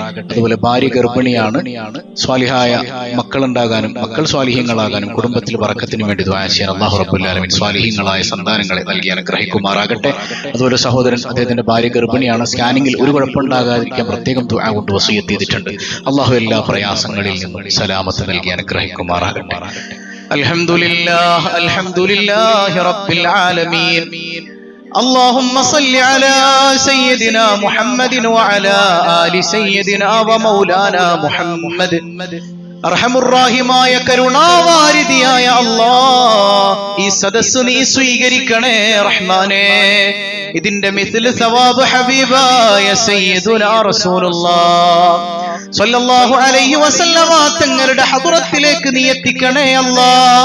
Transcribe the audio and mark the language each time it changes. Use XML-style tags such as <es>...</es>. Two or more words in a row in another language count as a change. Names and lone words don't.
<ml>അതുപോലെ ഭാര്യ ഗർഭിണിയാണ്, സ്വാലിഹായ മക്കളുണ്ടാകാനും മക്കൾ സ്വാലിഹീങ്ങളാകാനും കുടുംബത്തിൽ ബറക്കത്തിന് വേണ്ടി ദുആ ചെയ്യാൻ</ml> <ar>الله رب العالمين</ar> <ml>സ്വാലിഹീങ്ങളായ സന്താനങ്ങളെ നൽകി അനുഗ്രഹിക്കുമാറാകട്ടെ. അതുപോലെ സഹോദരൻ അദ്ദേഹത്തിന്റെ ഭാര്യ ഗർഭിണിയാണ്, സ്കാനിങ്ങിൽ ഒരു കുഴപ്പമുണ്ടാകാതിരിക്കാൻ പ്രത്യേകം ദുആ കൊണ്ട് വസിയത്ത് ചെയ്തിട്ടുണ്ട്. അല്ലാഹു എല്ലാ പ്രയാസങ്ങളിൽ നിന്നും സലാമത്ത് നൽകി അനുഗ്രഹിക്കുമാറാകട്ടെ.</ml> <ar>الحمد لله الحمد لله رب العالمين. اللهم صل على سيدنا محمد وعلى آل سيدنا ومولانا محمد.</ar> <ml>അർഹമുറാഹിമായ കരുണാവാരിധിയായ അല്ലാഹ്, ഈ സദസ്സ് നീ സ്വീകരിക്കണേ റഹ്മാനേ. ഇതിന്റെ</ml> <ar>مثل ثواب</ar> <ml>ഹബീബായ</ml> <ar>سيدنا رسول الله صلى الله عليه وسلم</ar> <ml>തങ്ങളുടെ ഹദ്റത്തിലേക്ക് നീ എത്തിക്കണേ അല്ലാഹ്.</ml>